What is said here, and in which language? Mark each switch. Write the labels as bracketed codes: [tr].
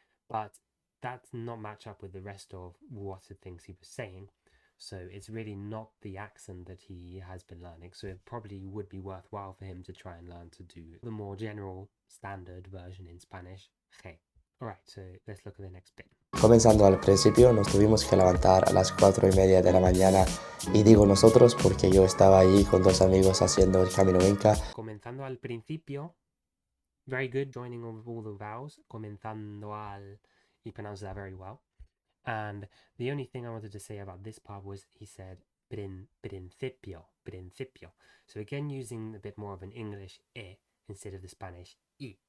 [en] But that does not match up with the rest of what the things he was saying. So it's really not the accent that he has been learning. So it probably would be worthwhile for him to try and learn to do the more general standard version in Spanish. Okay. Alright, so let's look at the next bit. [es] Comenzando al principio, nos tuvimos que levantar a las 4:30 de la mañana, y digo nosotros porque yo estaba allí con dos amigos haciendo el camino Inca. Comenzando al principio, [en] very good, joining all the vowels. [es] Comenzando al, [en] he pronounced that very well. And the only thing I wanted to say about this part was he said principio. So again, using a bit more of an English e instead of the Spanish y.